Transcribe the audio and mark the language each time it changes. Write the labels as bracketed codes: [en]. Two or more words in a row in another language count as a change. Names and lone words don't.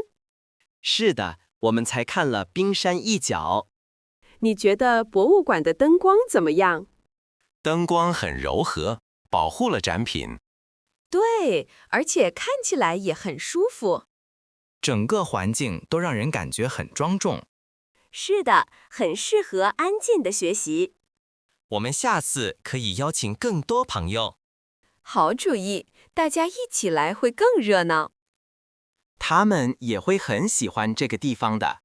[zh] 是的，我們才看了冰山一角。你覺得博物館的燈光怎麼樣？燈光很柔和，保護了展品。對，而且看起來也很舒服。整個環境都讓人感覺很莊重。是的，很適合安靜的學習。我們下次可以邀請更多朋友。好主意，大家一起來會更熱鬧。他們也會很喜歡這個地方的。